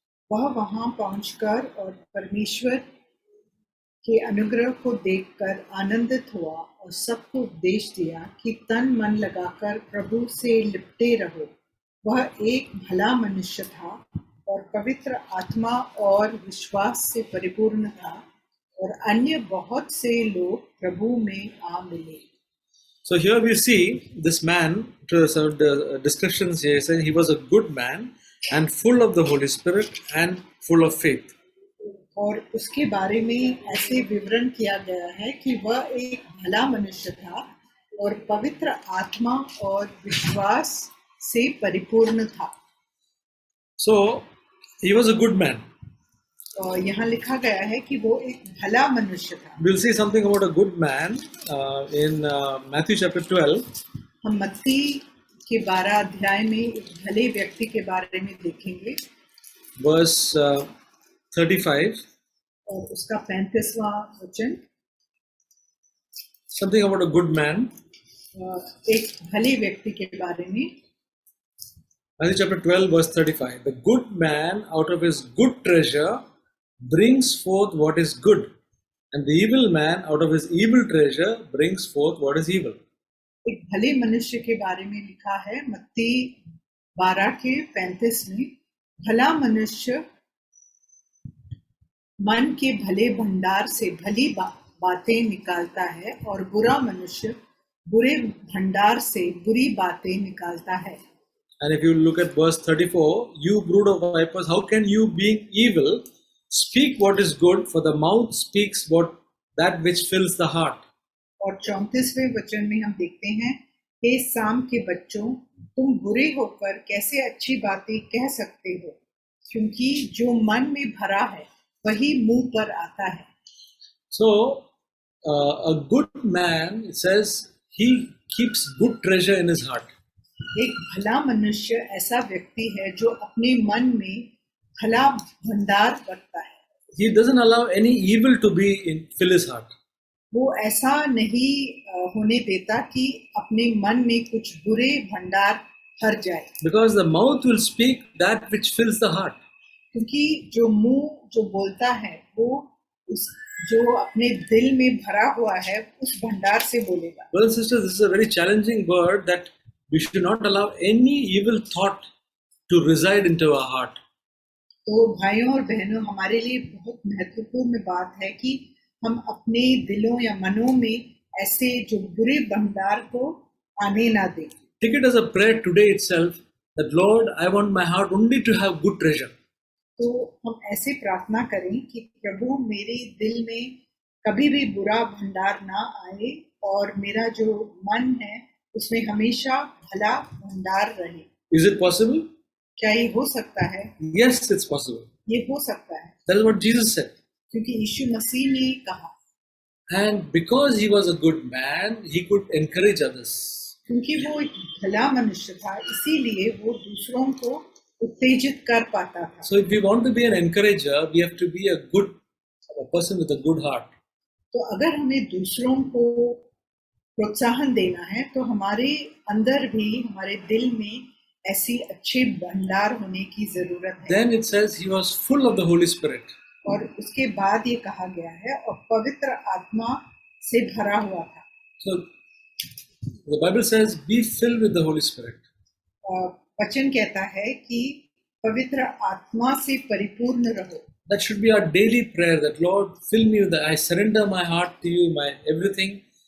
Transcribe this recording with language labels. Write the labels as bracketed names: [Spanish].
[Hindi] वह वहां पहुंचकर और परमेश्वर के अनुग्रह को देखकर आनंदित हुआ और सबको उपदेश दिया कि तन मन लगाकर प्रभु से लिपटे रहो। वह एक भला मनुष्य था और पवित्र आत्मा और विश्वास से परिपूर्ण था और अन्य बहुत से लोग प्रभु में आ मिले। [English] So here we see this man, to the descriptions here, saying he was a good man and full of the Holy Spirit and full of faith. [Hindi] और उसके बारे में ऐसे विवरण किया गया है कि वह एक भला मनुष्य था और पवित्र आत्मा और विश्वास से परिपूर्ण था। [English] So he was a good man. [Hindi] और यहाँ लिखा गया है कि वो एक भला मनुष्य था। [English] We'll see something about a good man in Matthew chapter 12. [Hindi] हम मत्ती के 12 अध्याय में एक भले व्यक्ति के बारे में देखेंगे [English] verse 35, [Hindi] और उसका 35वां वचन। [English] something about a good man. [Hindi] एक भले व्यक्ति के बारे में। [English] Matthew chapter 12, verse 35. The good man out of his good treasure brings forth what is good, and the evil man out of his evil treasure brings forth what is evil. [Hindi] एक भले मनुष्य के बारे में लिखा है मत्ती 12 के 35 में, भला मनुष्य मन के भले भंडार से भली बातें निकालता है और बुरा मनुष्य बुरे भंडार से बुरी बातें निकालता है। [English] And if you look at verse 34, you brood of vipers, how can you, being evil, speak what is good? For the mouth speaks that which fills the heart. [Hindi] और 34वें वचन में हम देखते हैं, हे साम के बच्चों, तुम बुरे होकर कैसे अच्छी बातें कह सकते हो, क्योंकि जो मन में भरा है वही मुंह पर आता है। [English] So, a good man, it says, he keeps good treasure in his heart. [Hindi] एक भला मनुष्य ऐसा व्यक्ति है जो अपने मन में भला भंडार रखता है। [English] He doesn't allow any evil to fill his heart. [Hindi] वो ऐसा नहीं होने देता कि अपने मन में कुछ बुरे भंडार भर जाए। [English] Because the mouth will speak that which fills the heart. [Hindi] क्योंकि जो मुंह जो बोलता है वो उस जो अपने दिल में भरा हुआ है उस भंडार से बोलेगा। [English] Brothers and sisters, this is a very challenging word that we should not allow any evil thought to reside into our heart. [Hindi] तो भाइयों और बहनों, हमारे लिए बहुत महत्वपूर्ण बात है कि हम अपने दिलों या मनों में ऐसे जो बुरे भंडार को आने ना दें। [English] Take it as a prayer today itself that Lord, I want my heart only to have good treasure. [Hindi] तो हम ऐसे प्रार्थना करें कि प्रभु मेरे दिल में कभी भी बुरा भंडार ना आए और मेरा जो मन है उसमें हमेशा भला भंडार रहे। [English] Is it possible? [Hindi] क्या ये हो सकता है? [English] Yes, it's possible. [Hindi] ये हो सकता है, [English] That is what Jesus said. [Hindi] क्योंकि यीशु मसीह ने कहा। [English] And because he was a good man, he could encourage others. [Hindi] क्योंकि वो एक भला मनुष्य था, इसीलिए वो दूसरों को उत्तेजित कर पाता था। [English] So if we want to be an encourager, we have to be a person with a good heart. [Hindi] तो अगर हमें दूसरों को प्रोत्साहन देना है तो हमारे अंदर भी, हमारे दिल में ऐसी अच्छे भंडार होने की जरूरत है। [English] Then it says he was full of the Holy Spirit. [Hindi] और उसके बाद ये कहा गया है और पवित्र आत्मा से भरा हुआ था। [English] So the Bible says, be filled with the Holy Spirit. [Hindi] वचन कहता है कि पवित्र आत्मा से परिपूर्ण रहो। [English] That should be our daily prayer, that Lord, fill me with I surrender my heart to you, my everything.